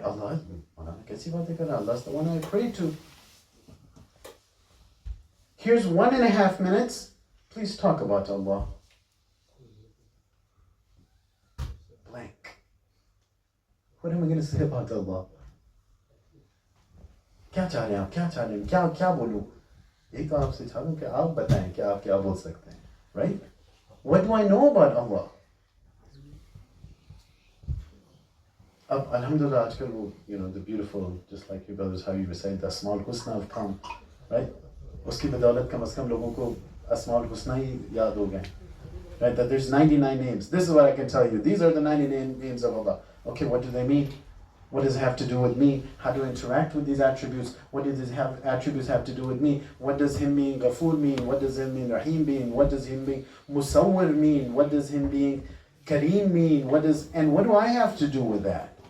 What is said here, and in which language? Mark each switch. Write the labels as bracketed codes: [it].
[en] Allah is the one I pray to. Here's 1.5 minutes. Please talk about Allah. Blank. What am I going to say about Allah? [hi] क्या चाह रहे हैं आप, क्या चाह रहे हैं, क्या बोलूं? एक तो आपसे चाह रहा हूं कि आप बताएं कि आप क्या बोल सकते हैं, right? [en] What do I know about Allah? [hi] अब alhamdulillah आजकल वो, [en] you know, the beautiful, just like your brothers, how you recite the Asmaul Husna have come, right? [hi] उसकी बदौलत कम से कम लोगों को Asmaul Husna ही याद हो गए, right? [en] That there's 99 names. This is what I can tell you. These are the 99 names of Allah. Okay, what do they mean? What does it have to do with me? How do I interact with these attributes? What do these attributes have to do with me? What does him being Ghafoor mean? What does him being Rahim mean? What does him being Musawwir mean? What does him being Kareem mean? What do I have to do with that?